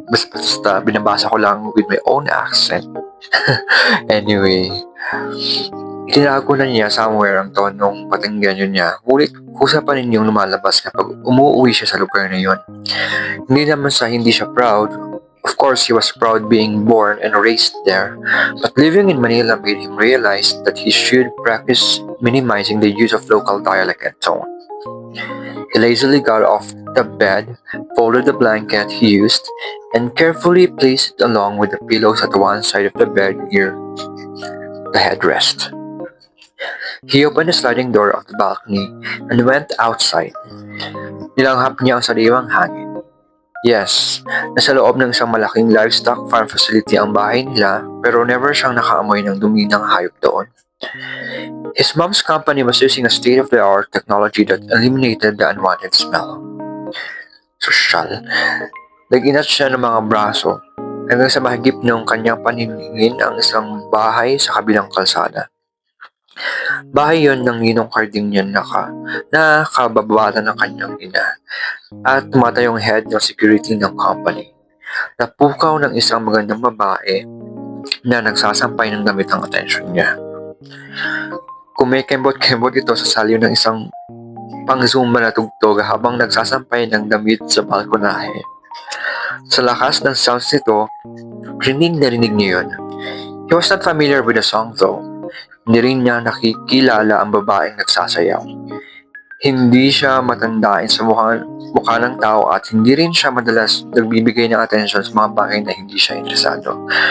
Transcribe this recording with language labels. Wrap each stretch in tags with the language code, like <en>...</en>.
<tl>Basta binabasa ko lang</tl> <en>with my own accent.</en> <tl>Anyway, itinago na niya somewhere ang tonong patinggan yun niya. Ngunit kusa pa rin yung lumalabas kapag umuwi siya sa lugar na yun. Hindi naman hindi siya proud.</tl> <en>Of course, he was proud being born and raised there. But living in Manila made him realize that he should practice minimizing the use of local dialect and tone. He lazily got off the bed, folded the blanket he used, and carefully placed it along with the pillows at one side of the bed near the headrest. He opened the sliding door of the balcony and went outside.</en> <tl>Nilanghap niya ang sariwang hangin. Yes, nasa loob ng isang malaking livestock farm facility ang bahay nila, pero never siyang nakaamoy ng dumi ng hayop doon.</tl> <en>His mom's company was using a state-of-the-art technology that eliminated the unwanted smell.</en> <tl>Sosyal. Nag-inat siya ng mga braso hanggang sa mahigip ng kanyang paniningin ang isang bahay sa kabilang kalsada. Bahay yon ng ninong Cardinian na kababata ng kanyang ina at tumatayong head ng security ng company. Napukaw ng isang magandang babae na nagsasampay ng damit ang atensyon niya. Kumikembot-kembot ito sa salyo ng isang pang-zumba na tugtog habang nagsasampay ng damit sa balkonahe. Sa lakas ng sounds nito, rinig na rinig niya yun.</tl> <en>He was not familiar with the song though.</en> <tl>Hindi rin niya nakikilala ang babaeng nagsasayaw. Hindi siya matandain sa mukha ng tao at hindi rin siya madalas nagbibigay ng atensyon sa mga bagay na hindi siya interesado.</tl>